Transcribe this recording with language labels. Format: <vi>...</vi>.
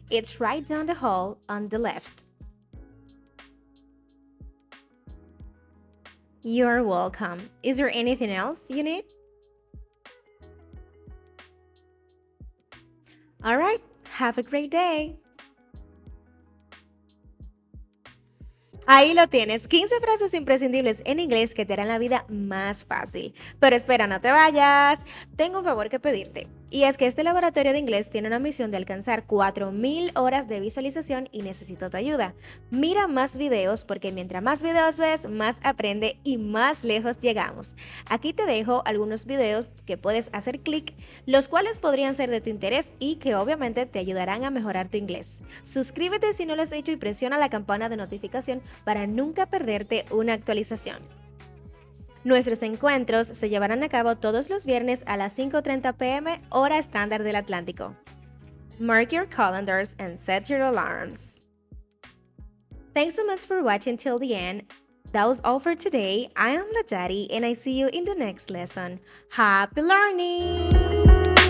<en>It's right down the hall on the left. You're welcome. Is there anything else you need? All right, have a great day.</en> <es>Ahí lo tienes, 15 frases imprescindibles en inglés que te harán la vida más fácil. Pero espera, no te vayas. Tengo un favor que pedirte. Y es que este laboratorio de inglés tiene una misión de alcanzar 4000 horas de visualización y necesito tu ayuda. Mira más videos porque mientras más videos ves, más aprende y más lejos llegamos. Aquí te dejo algunos videos que puedes hacer clic, los cuales podrían ser de tu interés y que obviamente te ayudarán a mejorar tu inglés. Suscríbete si no lo has hecho y presiona la campana de notificación para nunca perderte una actualización. Nuestros encuentros se llevarán a cabo todos los viernes a las 5:30 p.m. hora estándar del Atlántico.</es> <en>Mark your calendars and set your alarms. Thanks so much for watching till the end. That was all for today. I am Latari and I see you in the next lesson. Happy learning!</en>